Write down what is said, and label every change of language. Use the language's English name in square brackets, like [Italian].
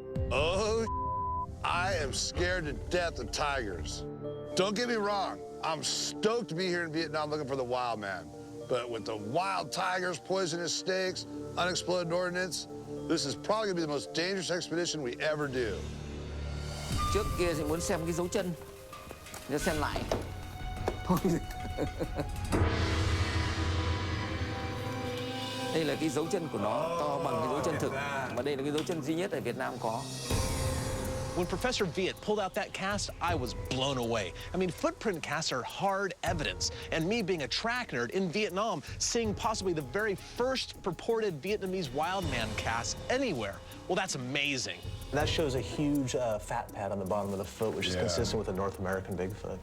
[English] Oh, I am scared to death of tigers. Don't get me wrong, I'm stoked to be here in Vietnam looking for the wild man. But with the wild tigers, poisonous snakes, unexploded ordnance, this is probably gonna be the most dangerous expedition we ever do. [Vietnamese] Trước kia thì muốn xem cái dấu chân, giờ xem lại. Thôi. Đây là cái dấu chân của nó to bằng cái dấu chân thực, mà đây là cái dấu chân duy nhất ở Việt Nam có. [English] When Professor Viet pulled out that cast, I was blown away. I mean, footprint casts are hard evidence. And me being a track nerd in Vietnam, seeing possibly the very first purported Vietnamese wild man cast anywhere, well, that's amazing. That shows a huge fat pad on the bottom of the foot, which is consistent with a North American Bigfoot.